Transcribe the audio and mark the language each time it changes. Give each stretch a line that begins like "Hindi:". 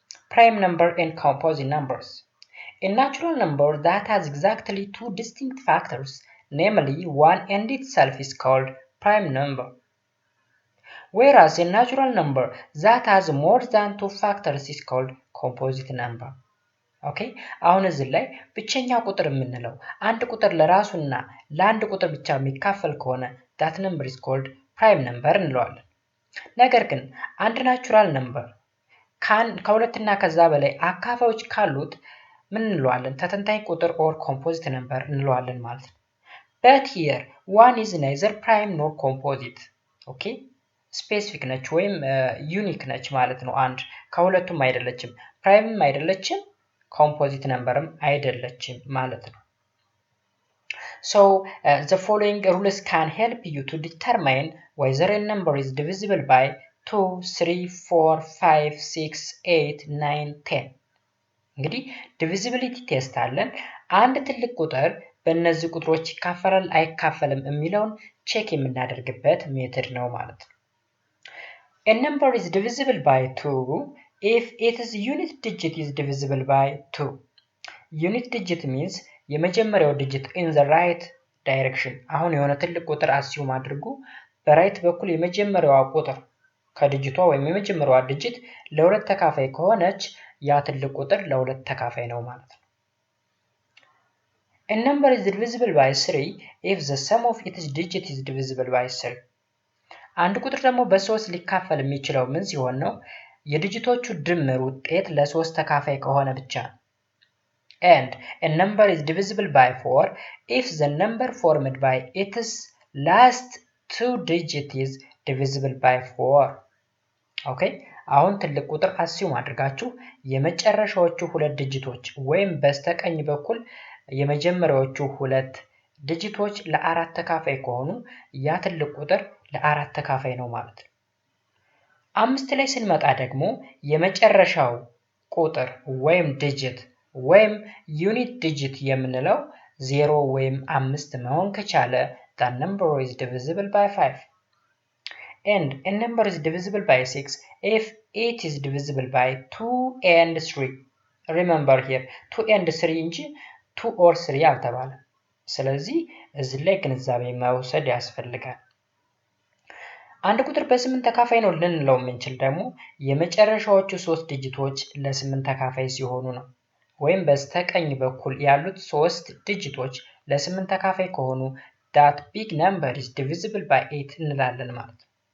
English: Prime number and composite numbers. A natural number that has exactly two distinct factors, namely 1 and itself, is called prime number. Whereas a natural number that has more than two factors is called composite number. Okay?
Amharic: አሁን እዚህ ላይ ብቸኛ ቁጥር የምንለው አንድ ቁጥር ለራሱና ለአንድ ቁጥር ብቻ የሚካፈል ከሆነ
English: that number is called prime number
Amharic: እንለዋለን። ነገር ግን አንድ ናቹራል ነምበር ከሁለትና ከዛ በላይ አካፋዮች ካሉት ምን እንለዋለን? ተተንታኝ ቁጥር
English: or composite number
Amharic: እንለዋለን ማለት ነው።
English: but here 1 is neither prime nor composite. Okay, specific
Amharic: ነች ወይም ዩኒክ ነች ማለት ነው።
English: አንድ ከሁለቱም አይደለችም፣ ፕራይምም አይደለችም፣ ኮምፖዚት ነምበርም አይደለችም ማለት ነው። So the following rules can help you to determine whether a number is divisible by 2, 3, 4, 5, 6, 8, 9, 10.
Amharic: እንግዲህ divisibility ቴስት አለን። አንድ ትልቅ ቁጥር በእነዚህ ቁጥሮች ይካፈላል አይካፈልም የሚለውን ቼክ የምናደርግበት ሜተድ ነው ማለት ነው።
English: A number is divisible by 2 if its unit digit is divisible by 2. Unit digit means
Amharic: የመጀመሪያው ዲጂት
English: in the right direction።
Amharic: አሁን የሆነ ትልቅ ቁጥር አስዩም አድርጉ። በራይት በኩል የመጀመሪያዋ ቁጥር ከዲጂቷ ወይም የመጀመሪያዋ ዲጂት ለሁለት ተካፋይ ከሆነች ያ ትልቅ ቁጥር ለሁለት ተካፋይ ነው ማለት ነው።
English: A number is divisible by 3 if the sum of its digit is divisible by 3.
Amharic: አንድ ቁጥር ደግሞ በ3 ሊካፈል የሚችለው ምን ሲሆን ነው? የዲጂቶቹ ድምር ውጤት ለ3 ተካፋይ ከሆነ ብቻ ነው።
English: And a number is divisible by 4 if the number formed by its last 2 digit is divisible by 4.
Amharic: Okay, አሁን ትልቅ ቁጥር አስዩም አድርጋችሁ የመጨረሻዎቹ ሁለት ዲጂቶች ወይም በስተቀኝ በኩል የመጀመሪያዎቹ ሁለት ዲጂቶች ለአራት ተካፋይ ከሆኑ ያ ትልቅ ቁጥር ለአራት ተካፋይ ነው ማለት ነው። አምስት ላይ ስንመጣ ደግሞ የመጨረሻው ቁጥር ወይም ዲጂት ወይም ዩኒት ዲጂት የምንለው 0 ወይም 5 መሆን ከቻለ
English: that number is divisible by 5. And a number is divisible by 6 if it is divisible by 2 and 3. Remember here 2 and 3
Amharic: እንጂ 2 or 3 አልተባለም። ስለዚህ እዚህ ላይ ግንዛቤ መውሰድ ያስፈልጋል። አንድ ቁጥር በ8 ተካፋይ ነው ልንለው የምንችል ደግሞ የመጨረሻዎቹ 3 ዲጂቶች ለ8 ተካፋይ ሲሆኑ ነው። ወይም በስተቀኝ በኩል ያሉት 3 ዲጂቶች ለ8 ተካፋይ ከሆኑ
English: that big number is divisible by 8
Amharic: እንላለን ማለት ነው።